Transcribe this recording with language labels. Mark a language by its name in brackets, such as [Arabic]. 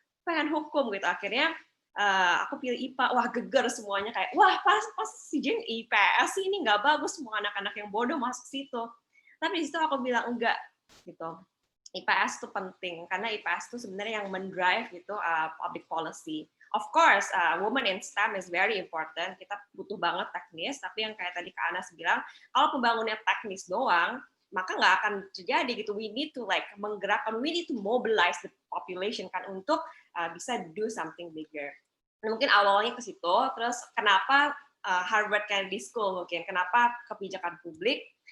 [Indonesian] Pengen hukum gitu, akhirnya aku pilih IPA. Wah, geger semuanya kayak, wah pas si Jane IPS sih, ini nggak bagus, semua anak-anak yang bodoh masuk situ. Tapi di situ aku bilang enggak gitu. IPS itu penting karena IPS itu sebenarnya yang mendrive gitu [English] public policy. Of course, women in STEM is very important. [Indonesian] Kita butuh banget teknis, tapi yang kayak tadi Kak Anas bilang, kalau pembangunnya teknis doang, maka nggak akan terjadi gitu. [English] We need to [Indonesian] menggerakkan, [English] we need to mobilize the population [Indonesian] kan untuk bisa [English] do something bigger. [Indonesian] Mungkin awalnya ke situ, terus kenapa Harvard Kennedy School mungkin, kenapa kebijakan publik?